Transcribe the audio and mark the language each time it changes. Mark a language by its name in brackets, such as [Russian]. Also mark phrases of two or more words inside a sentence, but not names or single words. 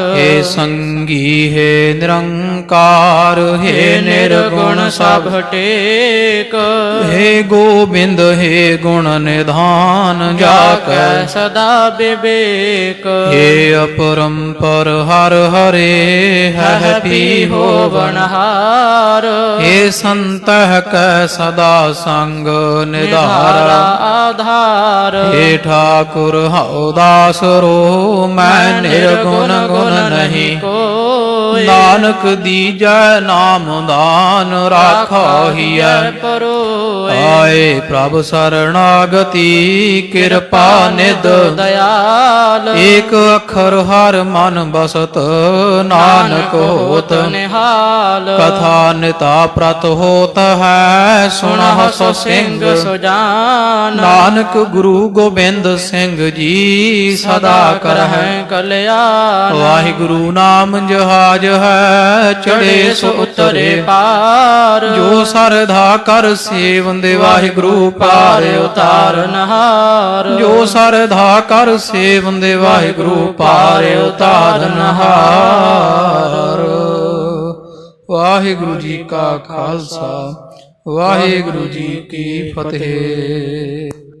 [Braj] है संगी है निरंकार है निरगुण सभ ਟੇਕ है गोबिंद है गुण निधान जा कै सदा विवेक है अपरंपर हर हरे है पी ਹੋਵਨਹਾਰ हे संतह कह सदा संग निधारा ਆਧਾਰ हे ठाकुर हौ दास रो मैं निर्गुण गुण नहीं ਕੋਈ नानक दीजै नाम दान राखो हिय ਪਰੋਏ आए प्रभ शरणागति कृपा निध ਦਇਆਲ एक अखर हर मन बसत नानक होत ਨਿਹਾਲ कथा निता प्रत होत है सुनह सो ਸਿੰਘ सिंह ਸੁਜਾਨ नानक गुरु गोबिंद सिंह जी सदा करहै ਕਲਿਆਣ वाहिगुरु नाम जहाज है चढ़े सो उतरे ਪਾਰ जो सरधा कर सेवंदे वाहिगुरु पार ਉਤਾਰਨਹਾਰ जो सरधा कर सेवंदे वाहिगुरु पार उतारनहार। [Punjabi] ਵਾਹਿਗੁਰੂ ਜੀ ਕਾ ਖਾਲਸਾ ਵਾਹਿਗੁਰੂ ਜੀ ਕੀ ਫਤਿਹ।